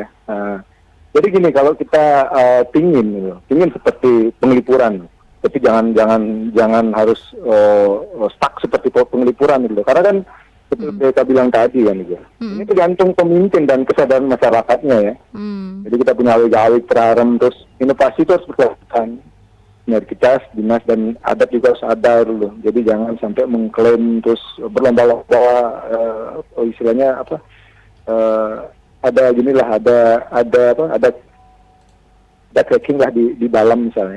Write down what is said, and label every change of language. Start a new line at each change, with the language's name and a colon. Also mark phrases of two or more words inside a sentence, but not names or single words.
Indonesian: Jadi gini, kalau kita pingin seperti penglipuran, tapi jangan harus stuck seperti penglipuran gitu. Karena kan seperti kita bilang tadi kan gitu. Ini tergantung pemimpin dan kesadaran masyarakatnya ya. Jadi kita punya awik-awik terarem, terus inovasi itu harus berkaitan. Sinergitas, dinas dan adat juga harus ada dulu. Jadi jangan sampai mengklaim terus berlomba-lomba istilahnya ada tracking lah di dalam misalnya.